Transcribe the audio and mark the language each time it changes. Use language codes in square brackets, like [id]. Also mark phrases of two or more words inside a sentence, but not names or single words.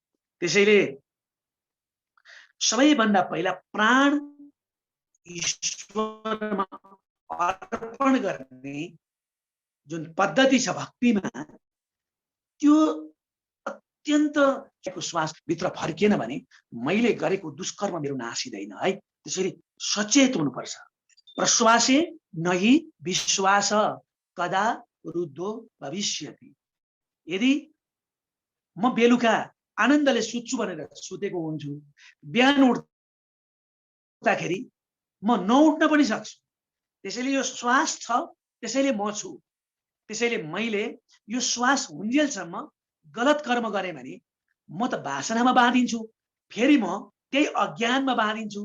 [ne] त्यसैले सबैभन्दा पहिला प्राण ईश्वरमा अर्पण गर्ने जुन पद्धति छ भक्तिमा, त्यो अत्यन्त श्वास भित्र फर्किएन भने मैले गरेको दुष्कर्म मेरो नासिँदैन है। त्यसैले सचेत हुनुपर्छ। [sa] प्रश्वासे नहि विश्वास कदा रुद्धो भविष्यति। [ne] यदि म बेलुका आनन्दले सुत्छु भनेर सुतेको हुन्छु, बिहान उठ्दाखेरि म नउठ्न पनि सक्छु। त्यसैले यो श्वास छ, त्यसैले म छु। त्यसैले मैले यो श्वास हुन्जेलसम्म गलत कर्म गरेँ भने म त वासनामा बाँधिन्छु, फेरि म त्यही अज्ञानमा बाँधिन्छु।